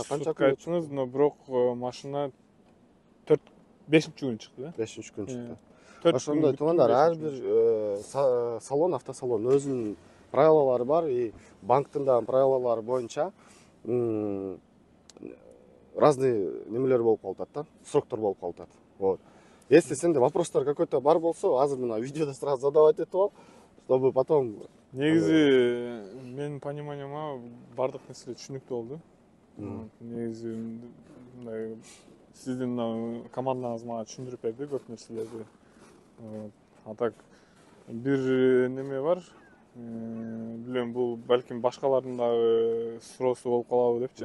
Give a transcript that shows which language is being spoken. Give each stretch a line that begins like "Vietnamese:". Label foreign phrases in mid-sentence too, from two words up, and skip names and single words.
Kyrgyz: сутка айттыңыз, но бирок машина 5-нчи күнү чыкты, да? 5-нчи күнү чыкты. 4 Ошондой туугандар, ар бир салон, автосалон өзүнүн правилалары бар, и банктын дагы правилалары боюнча разный немелер болуп калып атат да, сроктор болуп калып атат.
Russian: Вот. Если
Kyrgyz: сенде вопростор какой-то бар болсо, азыр мына видеодо
Russian: сразу задавать
Kyrgyz: этип ал,
Russian: чтобы потом
Kyrgyz: негизи менин пониманияма бардык нерсе түшүнүктүү болду. Негизи мындай сиздин командаңыз мага түшүндүрүп берди көп нерселерди.
Russian: А так
Kyrgyz: бир неме бар. Билем, бул балким башкалардын дагы суроосу болуп калабы депчи.